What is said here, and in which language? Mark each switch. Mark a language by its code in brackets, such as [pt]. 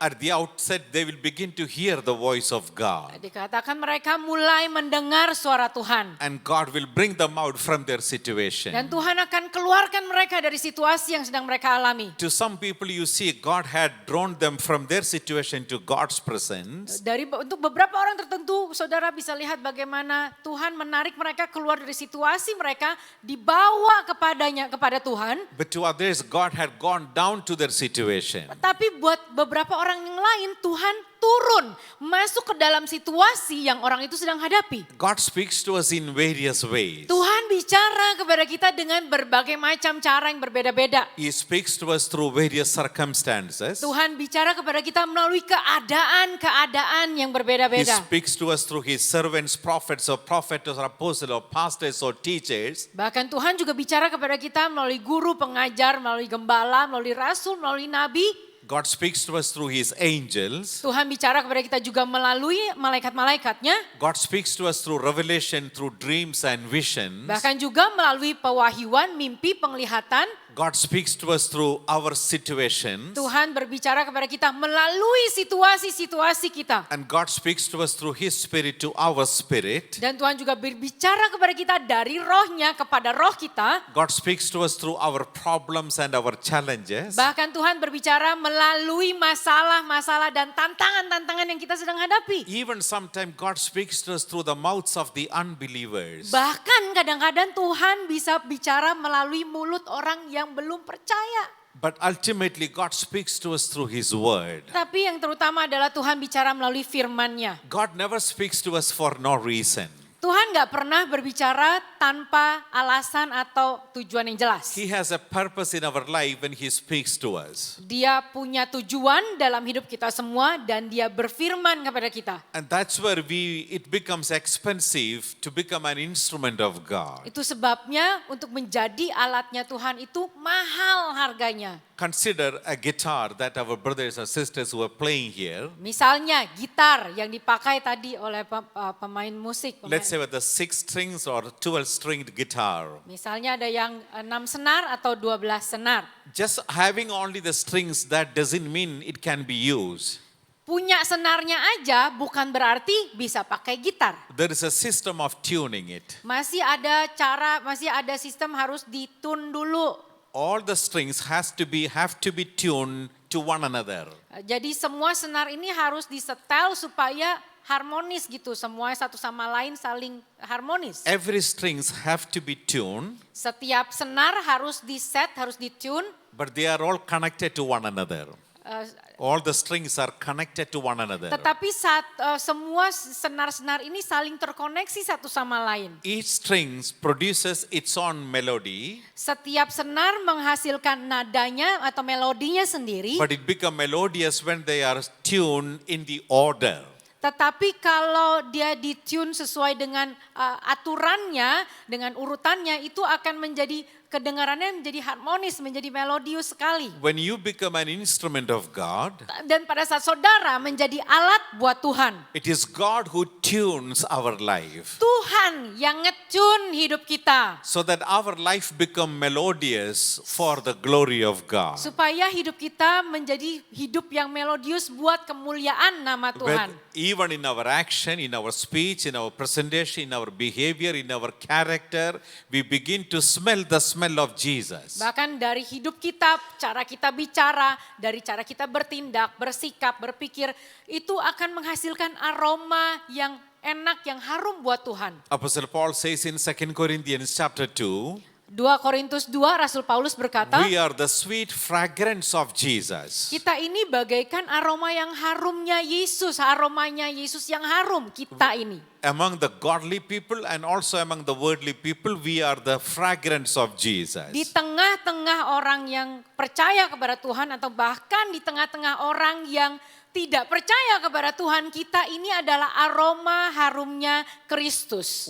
[en] At the outset, they will begin to hear the voice of God. [id] Dikatakan mereka mulai mendengar suara Tuhan. [en] And God will bring them out from their situation. [id] Dan Tuhan akan keluarkan mereka dari situasi yang sedang mereka alami. [en] To some people you see God had drawn them from their situation to God's presence. [id] Untuk beberapa orang tertentu saudara bisa lihat bagaimana Tuhan menarik mereka keluar dari situasi mereka, dibawa kepada Tuhan. [en] But to others God had gone down to their situation. [id] Tapi buat beberapa orang yang lain Tuhan turun masuk ke dalam situasi yang orang itu sedang hadapi. [en] God speaks to us in various ways. [id] Tuhan bicara kepada kita dengan berbagai macam cara yang berbeda-beda. [en] He speaks to us through various circumstances. [id] Tuhan bicara kepada kita melalui keadaan yang berbeda-beda. [en] speaks to us through His servants, prophets or apostles or pastors or teachers. [id] Bahkan Tuhan juga bicara kepada kita melalui guru, pengajar, melalui gembala, melalui rasul, melalui nabi. [en] God speaks to us through His angels. [id] Tuhan bicara kepada kita juga melalui malaikat-malaikatnya. [en] God speaks to us through revelation, through dreams and visions. [id] Bahkan juga melalui pewahyuan, mimpi, penglihatan. [en] God speaks to us through our situations. [id] Tuhan berbicara kepada kita melalui situasi-situasi kita. [en] And God speaks to us through His Spirit to our spirit. [id] Dan Tuhan juga berbicara kepada kita dari rohnya kepada roh kita. [en] God speaks to us through our problems and our challenges. [id] Bahkan Tuhan berbicara melalui masalah-masalah dan tantangan-tantangan yang kita sedang hadapi. [en] Even sometimes God speaks to us through the mouths of the unbelievers. [id] Bahkan kadang-kadang Tuhan bisa bicara melalui mulut orang yang belum percaya. [en] But ultimately God speaks to us through His word. [id] Tapi yang terutama adalah Tuhan bicara melalui firman-Nya. [en] God never speaks to us for no reason. [id] Tuhan gak pernah berbicara tanpa alasan atau tujuan yang jelas. [en] He has a purpose in our life when He speaks to us. [id] Dia punya tujuan dalam hidup kita semua dan dia berfirman kepada kita. [en] And that's where it becomes expensive to become an instrument of God. [id] Itu sebabnya untuk menjadi alatnya Tuhan itu mahal harganya. [en] Consider a guitar that our brothers and sisters who are playing here. [id] Misalnya gitar yang dipakai tadi oleh pemain musik. [en] Let's say with the 6 strings or 12 stringed guitar. [id] Misalnya ada yang 6 senar atau 12 senar. [en] Just having only the strings, that doesn't mean it can be used. [id] Punya senarnya aja bukan berarti bisa pakai gitar. [en] There is a system of tuning it. [id] Masih ada sistem harus ditune dulu. [en] All the strings have to be tuned to one another. [id] Jadi semua senar ini harus disetel supaya harmonis gitu. Semua satu sama lain saling harmonis. [en] Every strings have to be tuned, [id] Setiap senar harus diset, harus ditune. [en] but they are all connected to one another. All the strings are connected to one another. [id] Tetapi semua senar-senar ini saling terkoneksi satu sama lain. [en] Each string produces its own melody, [id] Setiap senar menghasilkan nadanya atau melodinya sendiri. [en] but it becomes melodious when they are tuned in the order. [id] Tetapi kalau dia ditune sesuai dengan aturannya, dengan urutannya, itu akan menjadi kedengarannya menjadi harmonis, menjadi melodius sekali. [en] When you become an instrument of God, [id] Dan pada saat saudara menjadi alat buat Tuhan, [en] it is God who tunes our life [id] Tuhan yang ngetune hidup kita. [en] so that our life become melodious for the glory of God. [id] Supaya hidup kita menjadi hidup yang melodius buat kemuliaan nama Tuhan. [en] Even in our action, in our speech, in our presentation, in our behavior, in our character, we begin to smell the smell of Jesus. [id] Bahkan dari hidup kita, cara kita bicara, dari cara kita bertindak, bersikap, berpikir, itu akan menghasilkan aroma yang enak, yang harum buat Tuhan. [en] Apostle Paul says in 2 Corinthians chapter 2, [id] 2 Korintus 2, Rasul Paulus berkata, [en] we are the sweet fragrance of Jesus. [id] kita ini bagaikan aroma yang harumnya Yesus, aromanya Yesus yang harum kita ini. [en] Among the godly people and also among the worldly people, we are the fragrance of Jesus. [id] Di tengah-tengah orang yang percaya kepada Tuhan atau bahkan di tengah-tengah orang yang tidak percaya kepada Tuhan, kita ini adalah aroma harumnya Kristus.